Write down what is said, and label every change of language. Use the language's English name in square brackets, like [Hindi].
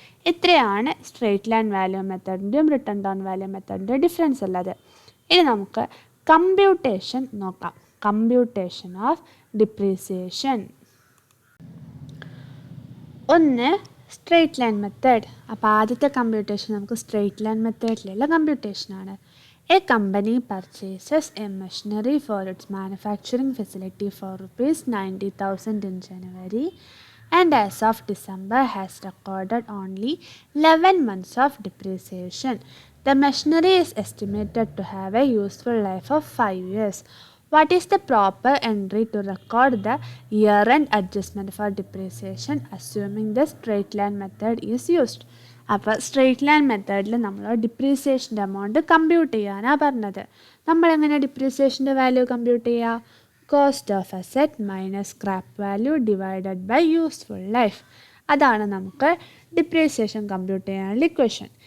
[Malayalam] ഇത്രയാണ് straight line value മെത്തേഡിൻ്റെയും return down value മെത്തേഡിൻ്റെയും difference ഉള്ളത്. ഇനി നമുക്ക് കമ്പ്യൂട്ടേഷൻ നോക്കാം. Computation of depreciation. ഒന്ന് സ്ട്രെയിറ്റ് ലൈൻ മെത്തേഡ്. അപ്പോൾ ആദ്യത്തെ കമ്പ്യൂട്ടേഷൻ നമുക്ക് straight line മെത്തേഡിലുള്ള കമ്പ്യൂട്ടേഷനാണ്. [English] A company purchases a machinery for its manufacturing facility for ₹90,000 in January and as of December has recorded only 11 months of depreciation. The machinery is estimated to have a useful life of 5 years. What is the proper entry to record the year-end adjustment for depreciation assuming the straight line method is used? [Malayalam] അപ്പോൾ straight line മെത്തേഡിൽ നമ്മൾ ഡിപ്രീസിയേഷൻ്റെ amount compute ചെയ്യാനാണ് പറഞ്ഞത്. നമ്മളെങ്ങനെ ഡിപ്രീസിയേഷൻ്റെ value compute ചെയ്യുക? Cost of asset minus scrap value divided by useful life. അതാണ് നമുക്ക് depreciation compute ചെയ്യാനുള്ള ഇക്വേഷൻ.